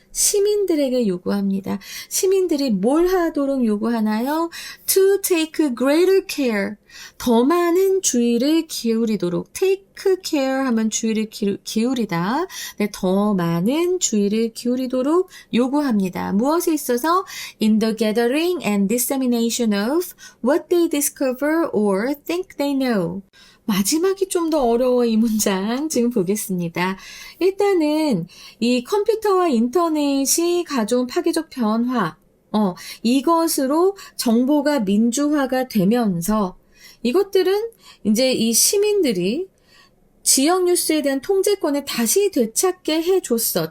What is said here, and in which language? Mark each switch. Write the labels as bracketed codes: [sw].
[ko] 시민들에게 요구합니다. 시민들이 뭘 하도록 요구하나요? [en] To take greater care. [ko] 더 많은 주의를 기울이도록. [en] take care [ko] 하면 주의를 기울이다. 네, 더 많은 주의를 기울이도록 요구합니다. 무엇에 있어서? [en] In the gathering and dissemination of what they discover or think they know. [ko] 마지막이 좀 더 어려워 이 문장 지금 보겠습니다. 일단은 이 컴퓨터와 인터넷이 가져온 파괴적 변화 이것으로 정보가 민주화가 되면서 이것들은 이제 이 시민들이 지역 뉴스에 대한 통제권을 다시 되찾게 해줬어.